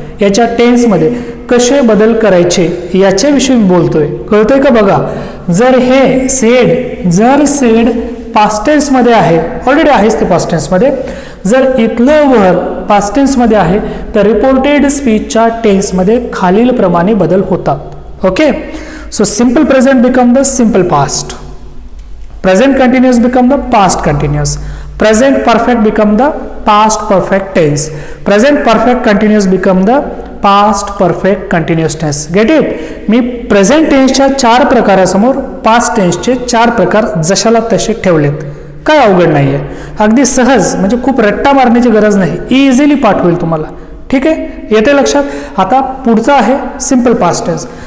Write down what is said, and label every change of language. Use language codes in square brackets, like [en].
[mr] याच्या टेन्समध्ये कसे बदल करायचे याच्याविषयी मी बोलतोय. कळतंय का बघा. जर हे सेड पास्ट टेन्समध्ये आहे, ऑलरेडी आहेच ते पास्ट टेन्समध्ये, जर इथलं वर्ब पास्ट टेन्समध्ये आहे तर रिपोर्टेड स्पीचच्या टेन्समध्ये खालील प्रमाणे बदल होतात. [en] Okay, so simple present become the simple past, present continuous become the past continuous, present perfect become the past perfect tense, present perfect continuous become the past perfect continuous tense. Get it? [mr] मी present टेन्सच्या 4 प्रकारासमोर past टेन्सचे 4 प्रकार जशाला तसे ठेवलेत. काय अवघड नाहीये, अगदी सहज, म्हणजे खूप रट्टा मारण्याची गरज नाही, इझिली पाठ होईल तुम्हाला. ठीक आहे, येते लक्षात. आता पुढचा आहे सिंपल पास्ट टेन्स.